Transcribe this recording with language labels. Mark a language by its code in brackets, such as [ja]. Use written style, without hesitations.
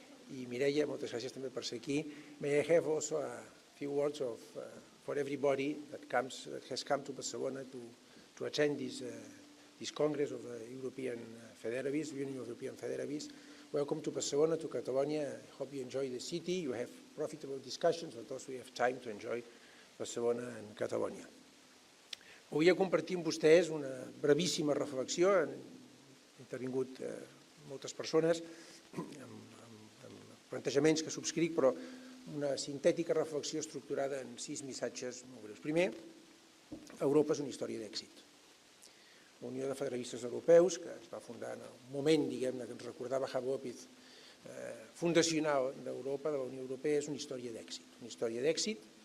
[ca] I Mireia, moltes gràcies també per ser aquí. [en] May I have also a few words for everybody that has come to Barcelona to attend this Congress of European Federalists, Union of European Federalists. Welcome to Barcelona, to Catalonia. I hope you enjoy the city. You have profitable discussions, but also you have time to enjoy Barcelona and Catalonia. [ca] Volia compartir amb vostès una brevíssima reflexió. Han intervingut moltes persones amb plantejaments que subscric, però una sintètica reflexió estructurada en 6 missatges molt breus. Primer, Europa és una història d'èxit. La Unió de Federalistes Europeus, que es va fundar en el moment, diguem-ne, que ens recordava Javi López, fundacional d'Europa, de la Unió Europea, és una història d'èxit. Una història d'èxit